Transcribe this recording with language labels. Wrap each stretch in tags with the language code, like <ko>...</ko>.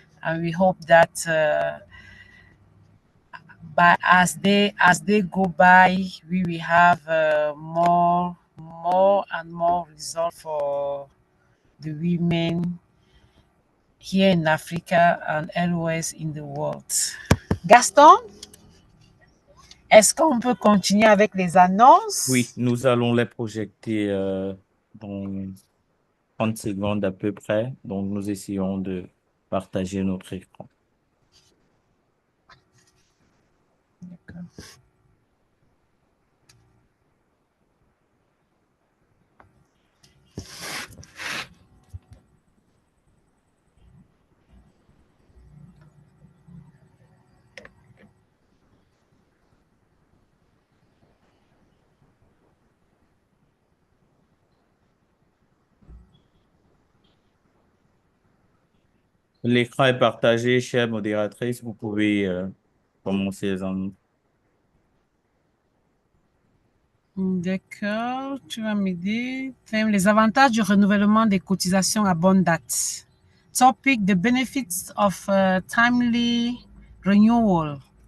<en>And we hope that as they go by, we will have more and more result for the women here in Africa and elsewhere in the world.</en> <fr>Gaston, est-ce qu'on peut continuer avec les annonces? Oui, nous allons les projeter dans 30 secondes à peu près. Donc, nous essayons de partager notre écran. D'accord. L'écran est partagé, chère modératrice. Vous pouvez commencer les annonces. D'accord, tu vas m'aider. Les avantages du renouvellement des cotisations à bonne date.</fr> <en>Topic: the benefits of timely renewal.</en>